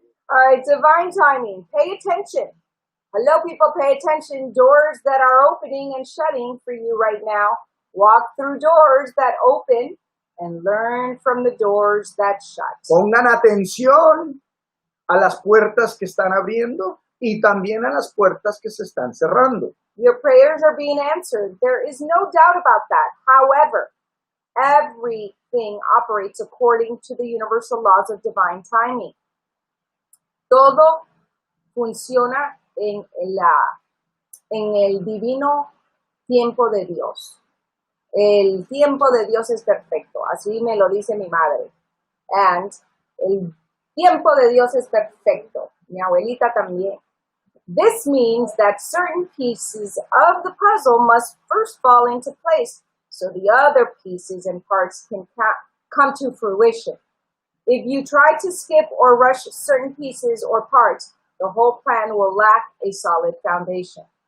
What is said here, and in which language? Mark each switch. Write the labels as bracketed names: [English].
[English] All right, divine timing. Pay attention. Hello, people. Pay attention. Doors that are opening and shutting for you right now. Walk through doors that open and learn from the doors that shut. [Spanish] Pongan atención a las puertas que están abriendo y también a las puertas que se están cerrando. [English] Your prayers are being answered. There is no doubt about that. However, everything operates according to the universal laws of divine timing. [Spanish] Todo funciona en el divino tiempo de Dios. El tiempo de Dios es perfecto, así me lo dice mi madre. And el tiempo de Dios es perfecto. Mi abuelita también. [English] This means that certain pieces of the puzzle must first fall into place so the other pieces and parts can come to fruition. If you try to skip or rush certain pieces or parts, the whole plan will lack a solid foundation.